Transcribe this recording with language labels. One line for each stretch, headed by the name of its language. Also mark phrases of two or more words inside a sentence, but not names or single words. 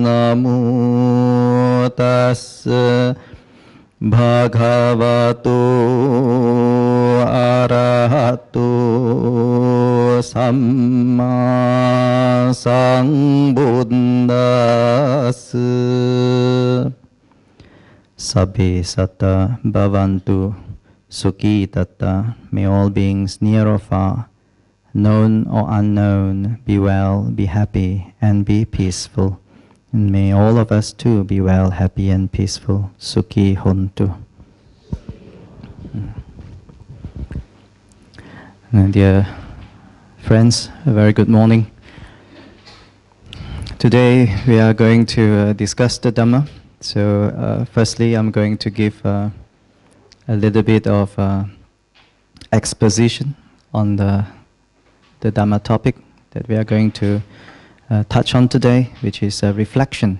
Pali: Namo tassa bhagavato arahato samma sambuddhassa. Sabbe satta bhavantu sukhi tatta.
English: May all beings near or far, known or unknown, be well, be happy, and be peaceful. And may all of us too be well, happy, and peaceful.
Pali: Sukhi hontu.
English: Dear friends, a very good morning. Today we are going to discuss the Dhamma. So firstly, I'm going to give a little bit of exposition on the Dhamma topic that we are going to touch on today, which is reflection.